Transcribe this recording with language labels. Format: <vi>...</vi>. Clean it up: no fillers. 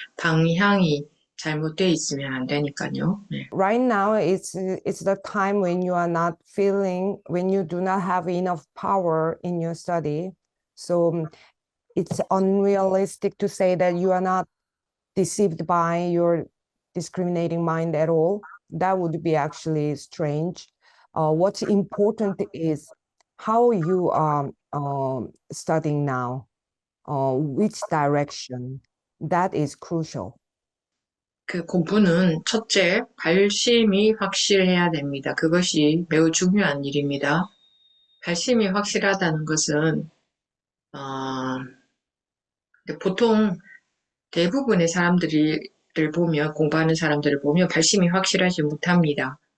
<ko>방향이 잘못되어 있으면 안 되니까요. 네.</ko> <en>Right now, it's the time when you are not feeling, when you do not have enough power in your study. So it's unrealistic to say that you are not deceived by your discriminating mind at all. That would be actually strange. What's important is how you are studying now, which direction. That is crucial.</en> <ko>그 공부는 첫째, 발심이 확실해야 됩니다. 그것이 매우 중요한 일입니다. 발심이 확실하다는 것은 보통 대부분의 사람들을 보면 공부하는 사람들을 보면 발심이 확실하지 못합니다.</ko>